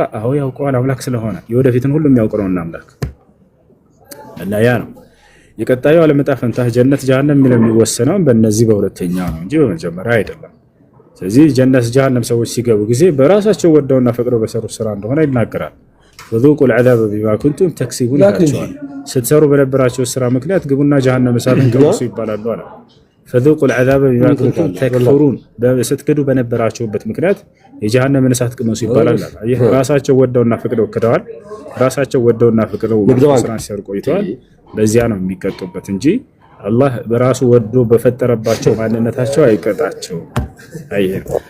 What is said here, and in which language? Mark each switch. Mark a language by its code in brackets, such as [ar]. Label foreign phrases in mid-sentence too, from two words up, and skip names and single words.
[am] አዎ ያውቀዋል፣ አምላክ ስለሆነ የወደፊትን ሁሉ የሚያውቅ ነውና አምላክ። እና ያ ነው የቀጣዩ ዓለም ዕጣ ፈንታ ጀነት ጀሃነም የሚወሰነው በእነዚህ በሁለተኛው ነው እንጂ በመጀመሪያ አይደለም። ስለዚህ ጀነት ጀሃነም ሰዎች ሲገቡ ጊዜ በራሳቸው ወደውና ፈቅደው በሰሩት ስራ እንደሆነ ይናገራል። [ar] وذوقوا العذاب بما كنتم تكسبون [am] ይላቸዋል። ስትሰሩ በነበራቸው ስራ ምክንያት ግቡና ጀሃነም እሳትን ቅመሱ ይባላሉ አለ። [ar] فذوقوا العذاب بما كنتم تكفرون [am] ስትክዱ በነበራቸውበት ምክንያት የጀሃነምን እሳት ቅመሱ ይባላል። ይህ ራሳቸው ወደውና ፈቅደው ክደዋል። ራሳቸው ወደውና ፈቅደው ስራን ሲያርቁ ቆይተዋል። በዚያ ነው የሚቀጡበት እንጂ አላህ በራሱ ወዶ በፈጠረባቸው ማንነታቸው አይቀጣቸው። አይሄድ